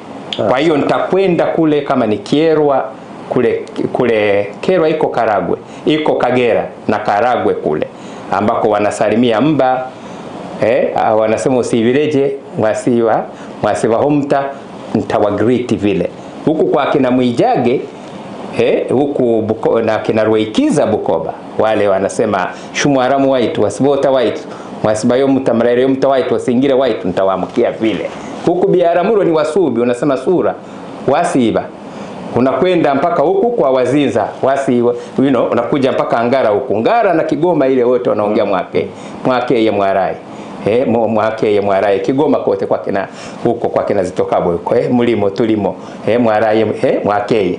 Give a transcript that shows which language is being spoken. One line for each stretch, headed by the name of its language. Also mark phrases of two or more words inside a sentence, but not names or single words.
Swahili: Kwa hiyo nitakwenda kule, kama ni Kyerwa kule Kyerwa iko Karagwe, iko Kagera na Karagwe kule ambako wanasalimia mba, wanasema
Haya: usivileje mwasiwa humta,
Swahili: nitawagreet vile. Huku kwa kina Mwijage huku na kina Rweikiza Bukoba, wale wanasema
Haya: shumwaramu waitu wasibota waitu mwasibayo mtamrere mta waitu wasingire waitu,
Swahili: nitawaamkia vile. Huku Biaramuro ni Wasubi, unasema
Haya: sura wasiba,
Swahili: unakwenda mpaka huku kwa Wazinza wasi, unakuja mpaka Ngara huku. Ngara na Kigoma ile wote wanaongea mwake ya Mwarai. Mwake ya Mwarai Kigoma kote kwa kina huko kwa kina Zitokabo huko mlimo tulimo Mwarai mwake.